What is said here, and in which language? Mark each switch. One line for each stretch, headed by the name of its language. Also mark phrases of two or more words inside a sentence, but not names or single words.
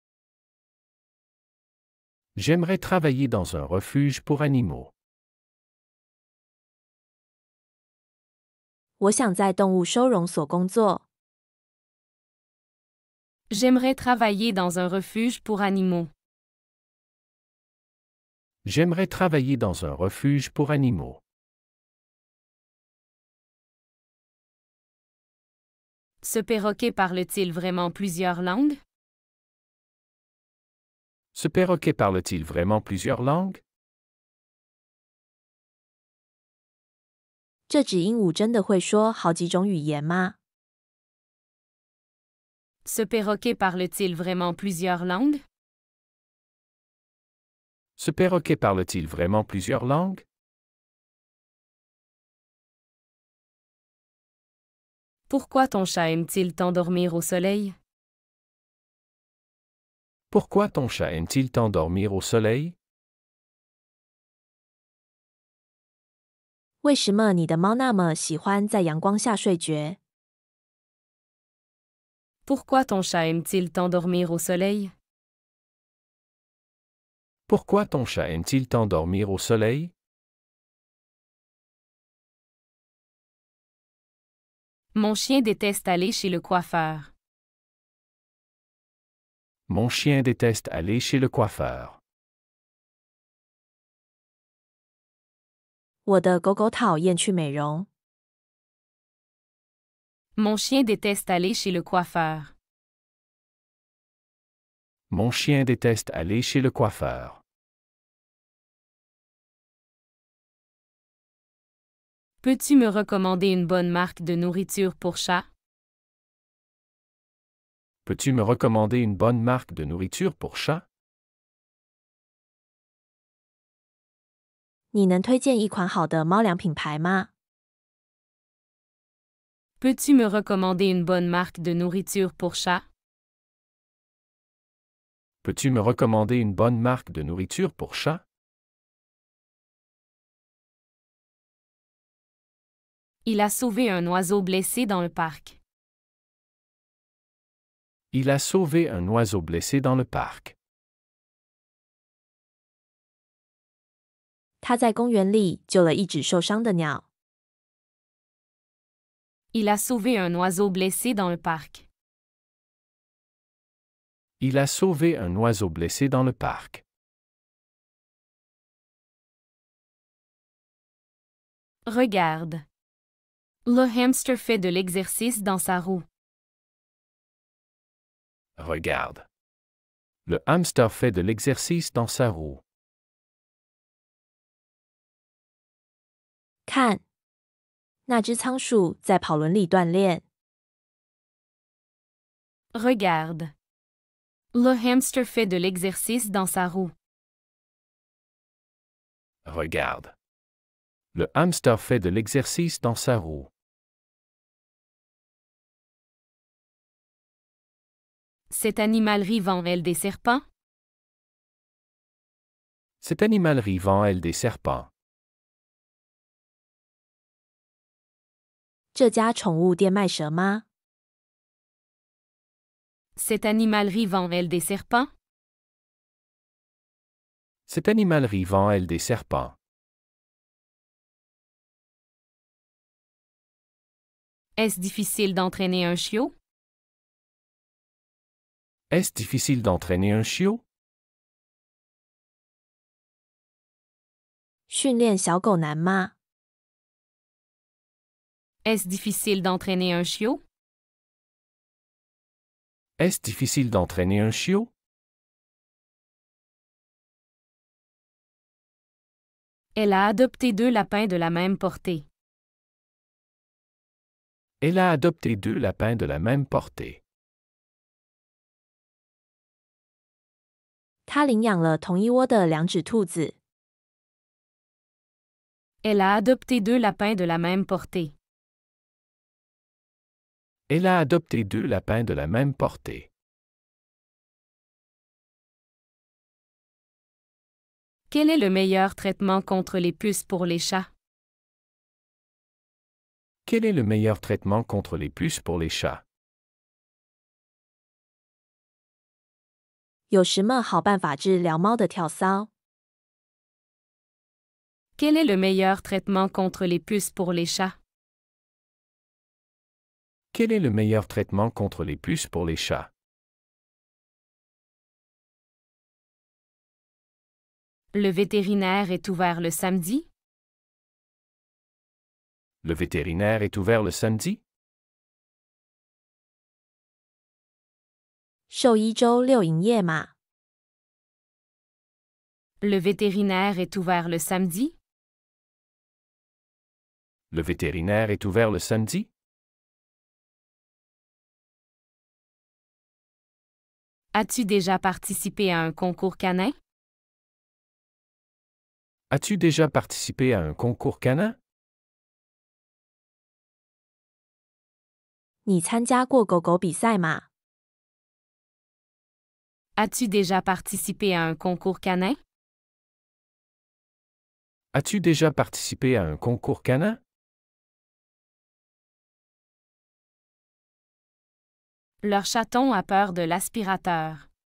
French: J'aimerais travailler dans un refuge pour animaux.
Chinese: 我想在动物收容所工作。
French: J'aimerais travailler dans un refuge pour animaux. J'aimerais travailler dans un refuge pour animaux. Ce perroquet parle-t-il vraiment plusieurs langues? Ce perroquet parle-t-il vraiment plusieurs langues?
Chinese: 这只鹦鹉真的会说好几种语言吗？
French: Ce perroquet parle-t-il vraiment plusieurs langues? Ce perroquet parle-t-il vraiment plusieurs langues? Pourquoi ton chat aime-t-il tant dormir au soleil? Pourquoi ton chat aime-t-il tant dormir au soleil?
Chinese: 为什么你的猫那么喜欢在阳光下睡觉？
French: Pourquoi ton chat aime-t-il tant dormir au soleil? Pourquoi ton chat aime-t-il tant dormir au soleil? Mon chien déteste aller chez le coiffeur. Mon chien déteste aller chez le coiffeur.
Chinese: 我的狗狗讨厌去美容。
French: Mon chien déteste aller chez le coiffeur. Mon chien déteste aller chez le coiffeur. Peux-tu me recommander une bonne marque de nourriture pour chat? Peux-tu me recommander une bonne marque de nourriture pour chat?
Chinese: 你能推荐一款好的猫粮品牌吗？
French: Peux-tu me recommander une bonne marque de nourriture pour chat? Peux-tu me recommander une bonne marque de nourriture pour chat? Il a sauvé un oiseau blessé dans le parc. Il a sauvé un oiseau blessé dans le parc.
Chinese: 他在公园里救了一只受伤的鸟。
French: Il a sauvé un oiseau blessé dans le parc. Il a sauvé un oiseau blessé dans le parc. Regarde. Le hamster fait de l'exercice dans sa roue. Regarde. Le hamster fait de l'exercice dans sa roue.
Chinese: 看，那只仓鼠在跑轮里锻炼。
French: Regarde. Le hamster fait de l'exercice dans sa roue. Regarde. Le hamster fait de l'exercice dans sa roue. Cet animal rivend-elle des serpents? Cet animal rivend-elle des serpents?
Chinese: 这家宠物店卖蛇吗？
French: Cet animal rivend-elle des serpents? Cet animal rivend-elle des serpents? Est-ce difficile d'entraîner un chiot? Est-ce difficile d'entraîner un chiot?
Chinese: 训练小狗难吗？
French: Est-ce difficile d'entraîner un chiot? Est-ce difficile d'entraîner un chiot? Elle a adopté 2 lapins de la même portée. Elle a adopté 2 lapins de la même portée.
Chinese: 他领养了同一窝的2只兔子。
French: Elle a adopté 2 lapins de la même portée. Elle a adopté 2 lapins de la même portée. Quel est le meilleur traitement contre les puces pour les chats? Quel est le meilleur traitement contre les puces pour les chats?
Chinese: 有什么好办法治疗猫的跳蚤？
French: Quel est le meilleur traitement contre les puces pour les chats? Quel est le meilleur traitement contre les puces pour les chats? Le vétérinaire est ouvert le samedi? Le vétérinaire est ouvert le samedi?
Chinese: 兽医周6营业吗？
French: Le vétérinaire est ouvert le samedi? Le vétérinaire est ouvert le samedi? As-tu déjà participé à un concours canin? As-tu déjà participé à un concours canin?
Chinese: 你参加过狗狗比赛吗？
French: As-tu déjà participé à un concours canin? As-tu déjà participé à un concours canin? Leur chaton a peur de l'aspirateur.